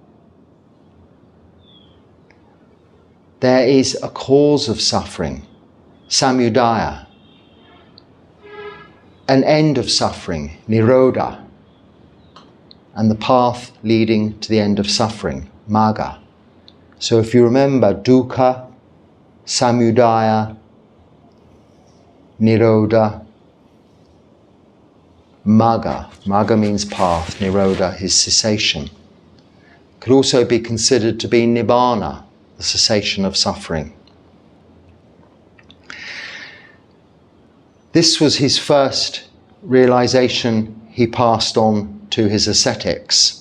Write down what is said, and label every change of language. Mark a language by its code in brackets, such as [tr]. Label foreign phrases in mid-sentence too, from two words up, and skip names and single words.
[en] There is a cause of suffering, samudaya. An end of suffering, nirodha. and the path leading to the end of suffering, magga. So if you remember [pi] dukkha, samudaya, nirodha, magga. [en] Magga means path, nirodha is cessation. Could also be considered to be nibbana, the cessation of suffering. This was his first realization he passed on to his ascetics.